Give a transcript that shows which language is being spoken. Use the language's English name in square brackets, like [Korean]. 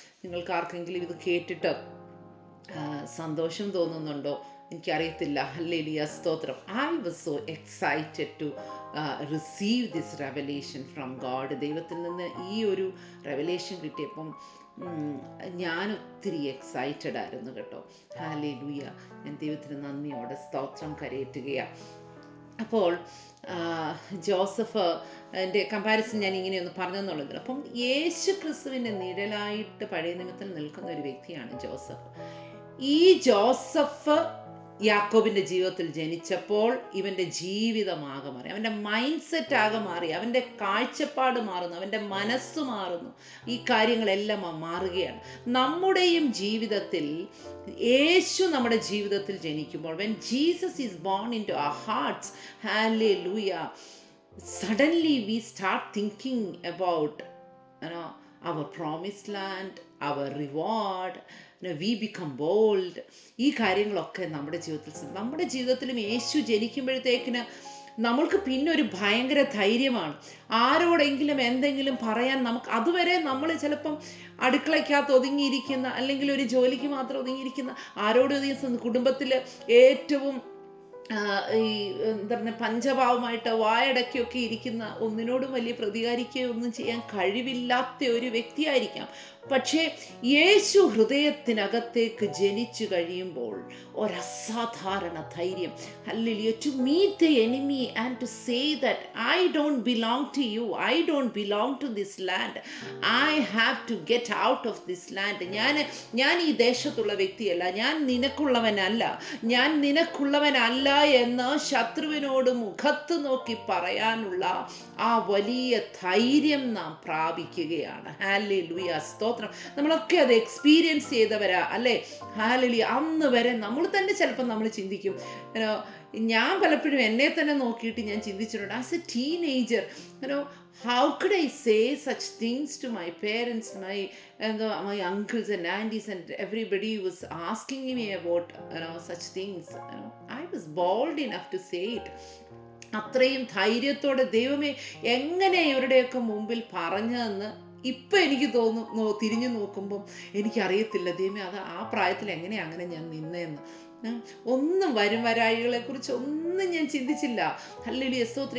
[Malayalam] നിങ്ങൾക്ക് ആർക്കെങ്കിലും ഇത് കേട്ടിട്ട് സന്തോഷം തോന്നുന്നുണ്ടോ? എനിക്കറിയത്തില്ല. ഹല്ലേലൂയ സ്തോത്രം. [English] I was so excited to receive this revelation from God. [Malayalam] ദൈവത്തിൽ നിന്ന് ഈ ഒരു റെവലേഷൻ കിട്ടിയപ്പം ഞാൻ ഒത്തിരി എക്സൈറ്റഡ് ആയിരുന്നു കേട്ടോ. ഹല്ലേലൂയ. ഞാൻ ദൈവത്തിന് നന്ദിയോടെ സ്തോത്രം കരയേറ്റുകയാണ്. അപ്പോൾ ജോസഫ് എൻ്റെ കമ്പാരിസൺ ഞാൻ ഇങ്ങനെയൊന്ന് പറഞ്ഞെന്നുള്ളത്. അപ്പം യേശു ക്രിസ്തുവിൻ്റെ നിഴലായിട്ട് പഴയ നിമിത്തത്തിൽ നിൽക്കുന്ന ഒരു വ്യക്തിയാണ് ജോസഫ്. ഈ ജോസഫ് യാക്കോബിൻ്റെ ജീവിതത്തിൽ ജനിച്ചപ്പോൾ ഇവൻ്റെ ജീവിതമാകെ മാറി, അവൻ്റെ മൈൻഡ് സെറ്റ് ആകെ മാറി, അവൻ്റെ കാഴ്ചപ്പാട് മാറുന്നു, അവൻ്റെ മനസ്സ് മാറുന്നു. ഈ കാര്യങ്ങളെല്ലാം മാറുകയാണ്. നമ്മുടെയും ജീവിതത്തിൽ യേശു നമ്മുടെ ജീവിതത്തിൽ ജനിക്കുമ്പോൾ, [English] when Jesus is born into our hearts, hallelujah, suddenly we start thinking about our promised land, our reward, we become bold. [Malayalam] ഈ കാര്യങ്ങളൊക്കെ നമ്മുടെ ജീവിതത്തിലും യേശു ജനിക്കുമ്പോഴത്തേക്കിന് നമ്മൾക്ക് പിന്നെ ഒരു ഭയങ്കര ധൈര്യമാണ്. ആരോടെങ്കിലും എന്തെങ്കിലും പറയാൻ അതുവരെ നമ്മൾ ചിലപ്പം അടുക്കളയ്ക്കകത്ത് ഒതുങ്ങിയിരിക്കുന്ന, അല്ലെങ്കിൽ ഒരു ജോലിക്ക് മാത്രം ഒതുങ്ങിയിരിക്കുന്ന, ആരോടും കുടുംബത്തിൽ ഏറ്റവും ഈ എന്താ പറയുക, പഞ്ചഭാവമായിട്ട് വായടക്കിയൊക്കെ ഇരിക്കുന്ന, ഒന്നിനോടും വലിയ പ്രതികാരിക്കുകയോ ഒന്നും ചെയ്യാൻ കഴിവില്ലാത്ത ഒരു വ്യക്തിയായിരിക്കാം. പക്ഷേ യേശു ഹൃദയത്തിനകത്തേക്ക് ജനിച്ചു കഴിയുമ്പോൾ ഒരസാധാരണ ധൈര്യം, hallelujah, [English] To meet the enemy and to say that I don't belong to you, I don't belong to this land, I have to get out of this land. [Malayalam] ഞാൻ ഈ ദേശത്തുള്ള വ്യക്തിയല്ല, ഞാൻ നിനക്കുള്ളവനല്ല, ഞാൻ നിനക്കുള്ളവനല്ല എന്ന് ശത്രുവിനോട് മുഖത്ത് നോക്കി പറയാനുള്ള ആ വലിയ ധൈര്യം നാം പ്രാപിക്കുകയാണ്. ഹല്ലേലൂയ, സ്തോത്രം. നമ്മളൊക്കെ അത് എക്സ്പീരിയൻസ് ചെയ്തവരാ അല്ലേ? ഹല്ലേലൂയ. അന്ന് വരെ നമ്മൾ തന്നെ ചിലപ്പോൾ നമ്മൾ ചിന്തിക്കും, ഞാൻ പലപ്പോഴും എന്നെ തന്നെ നോക്കിയിട്ട് ഞാൻ ചിന്തിച്ചിട്ടുണ്ട്, [English] As a teenager, how could I say such things to my parents, my uncles and aunties, and everybody was asking me about such things. I was bold enough to say it. [Malayalam] അത്രയും ധൈര്യത്തോടെ ദൈവമേ എങ്ങനെ ഇവരുടെയൊക്കെ മുമ്പിൽ പറഞ്ഞതെന്ന് ഇപ്പം എനിക്ക് തിരിഞ്ഞു നോക്കുമ്പം എനിക്കറിയത്തില്ല ദൈവമേ, അത് ആ പ്രായത്തിൽ എങ്ങനെയാണ് അങ്ങനെ ഞാൻ നിന്നതെന്ന്. ഒന്നും വരാഴികളെ കുറിച്ച് ഒന്നും ഞാൻ ചിന്തിച്ചില്ല. ഹല്ലേലൂയ, സ്തോത്രം.